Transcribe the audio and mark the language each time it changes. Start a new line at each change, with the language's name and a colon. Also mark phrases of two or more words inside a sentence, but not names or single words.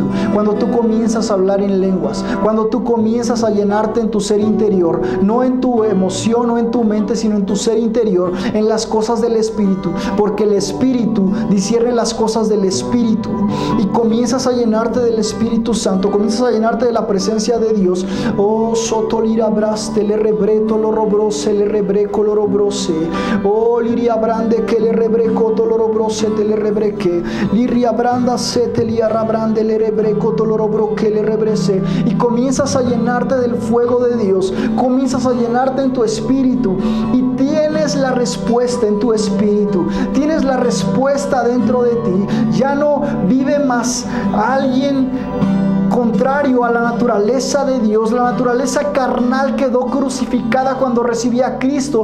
Spanish: Cuando tú comienzas a hablar en lenguas. Cuando tú comienzas a llenarte en tu ser interior. No en tu emoción, no en tu mente, sino en tu ser interior. En las cosas del Espíritu. Porque el Espíritu discierne las cosas del Espíritu. Y comienzas a llenarte del Espíritu Santo, comienzas a llenarte de la presencia de Dios. Oh, sotolira braste le rebreto lo robrose le rebreco lo robrose. Oh, liria brande que le rebreco to lo robrose te le rebreque. Liria branda se te lia rabrande le rebreco to lo robroque le rebrese. Y comienzas a llenarte del fuego de Dios. Comienzas a llenarte en tu espíritu y tienes la respuesta en tu espíritu. Tienes la respuesta dentro de ti. Ya no vive más alguien contrario a la naturaleza de Dios, la naturaleza carnal quedó crucificada cuando recibí a Cristo.